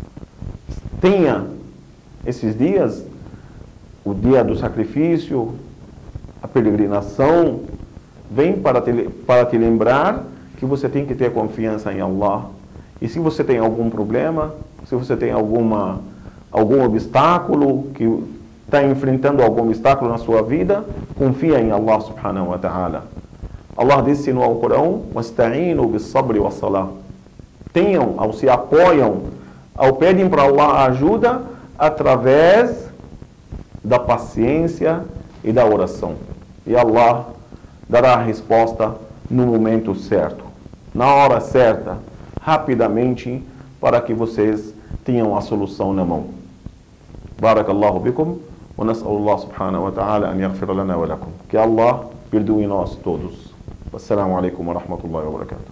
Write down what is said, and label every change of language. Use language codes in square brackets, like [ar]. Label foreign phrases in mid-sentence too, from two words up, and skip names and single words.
[pt] Tenha esses dias, o dia do sacrifício, a peregrinação, vem para te lembrar que você tem que ter confiança em Allah. E se você tem algum problema, se você tem algum obstáculo, que está enfrentando algum obstáculo na sua vida, confia em Allah [ar] سبحانه وتعالى. [pt] Allah disse no Alcorão: [ar] "واستعينوا بالصبر والصلاة." [pt] Tenham, ou se apoiam, ou pedem para Allah ajuda através da paciência e da oração. E Allah dará a resposta no momento certo, na hora certa, rapidamente, para que vocês tenham a solução na mão. [ar] بارك الله بكم ونسأل الله سبحانه وتعالى أن يغفر لنا ولكم. [pt] Que Allah perdoe nós todos. [ar] والسلام عليكم ورحمة الله وبركاته.